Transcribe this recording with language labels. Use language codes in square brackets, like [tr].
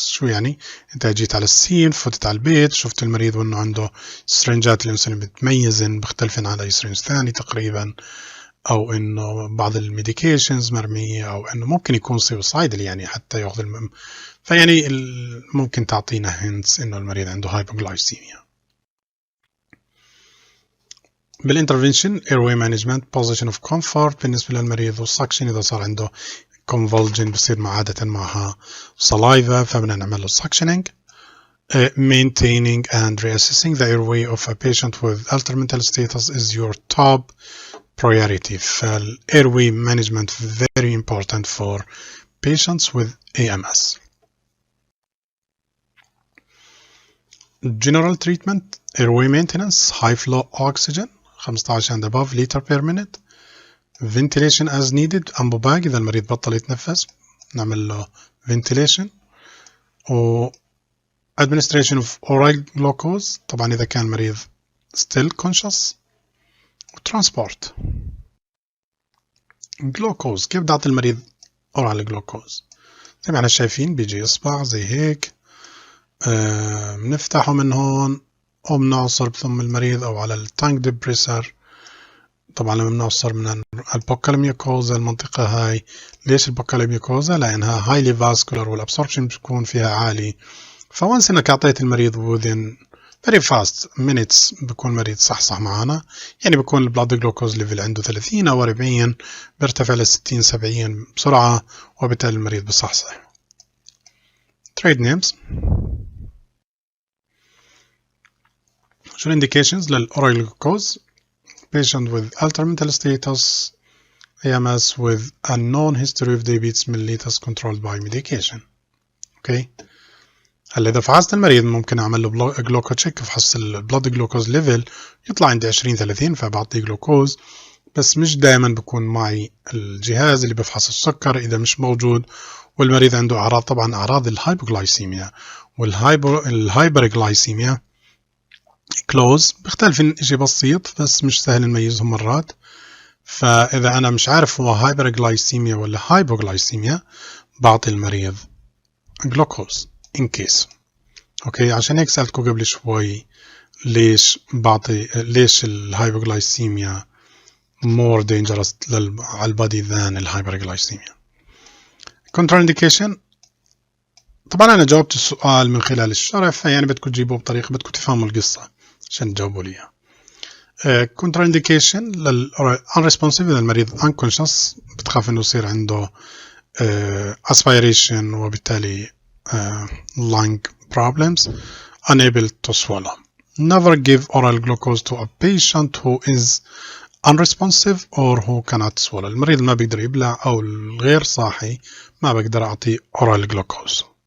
[ar] شو يعني؟ انت جيت على السين، فتت على البيت، شفت المريض وانه عنده سرنجات الانسولين متميزن مختلفين عن اي سرنج ثاني تقريبا، او انه بعض الميديكيشنز مرمية، او انه ممكن يكون سوسايدل يعني حتى ياخذ فيعني ممكن تعطينا هنتس انه المريض عنده هايبوغلايسيميا. بالانترفنشن [en] airway management position of comfort [ar] بالنسبة للمريض، والسكشن إذا صار عنده convulsion بصير عادة معها saliva فبدنا نعمل له suctioning. [en] Maintaining and reassessing the airway of a patient with altered status is your top priority. فال-airway management very important for patients with AMS. General treatment airway maintenance high flow oxygen 15 and above liter per minute. ventilation as needed [ar] أنبوباج إذا المريض بطل يتنفس نعمل له ventilation. [en] و administration of oral glucose [ar] طبعا إذا كان المريض [en] still conscious. [ar] و transport glucose كيف نعطي المريض oral glucose؟ زي ما احنا شايفين بيجي إصبع زي هيك بنفتحه من هون وبنعصر بثم المريض أو على التانك ديبريسر. طبعا لما بنعصر من البوكال ميوكوزا المنطقة هاي. ليش البوكال ميوكوزا؟ لأنها هايلي فاسكولار والابسوربشن بيكون فيها عالي. فوانس انك اعطيت المريض within [en] very fast minutes [ar] بيكون مريض صح معنا، يعني بيكون البلاد جلوكوز ليفل عنده 30 أو 40 بيرتفع ل 60 70 بسرعة، وبالتالي المريض بصحصح. [en] trade names. شو indications للأورال glucose? patient with altered mental status AMS with a known history of diabetes mellitus controlled by medication. [ar] اوكي، هلا اذا فحصت المريض ممكن اعمل له جلوكو تشيك، افحص البلاد جلوكوز ليفل يطلع عندي 20 30 فبعطيه جلوكوز، بس مش دائما بكون معي الجهاز اللي بفحص السكر اذا مش موجود، والمريض عنده اعراض، طبعا اعراض الهايبوغلايسيميا والهايبرغلايسيميا كلوز بيختلف شيء بسيط بس مش سهل نميزهم مرات. فاذا انا مش عارف هو هايبرغلايسيميا ولا هايبوغلايسيميا بعطي المريض جلوكوز [en] in case. [ar] اوكي، عشان هيك سألتكم قبل شوي ليش الهايبوغلايسيميا [en] more dangerous [ar] على البادي than الهايبرغلايسيميا. control indication، طبعا انا جاوبت السؤال من خلال الشرح، فيعني بدكم تجيبوه بطريقة بدكم تفهموا القصة عشان تجاوبوا ليها. [en] control indication unresponsive، [ar] إذا المريض [en] unconscious [ar] بتخاف انه يصير عنده [en] aspiration وبالتالي lung problems، unable to swallow. Never give oral glucose to a patient who is unresponsive or who cannot swallow. [ar] المريض ما بيقدر يبلع أو الغير صاحي ما بقدر أعطيه oral glucose.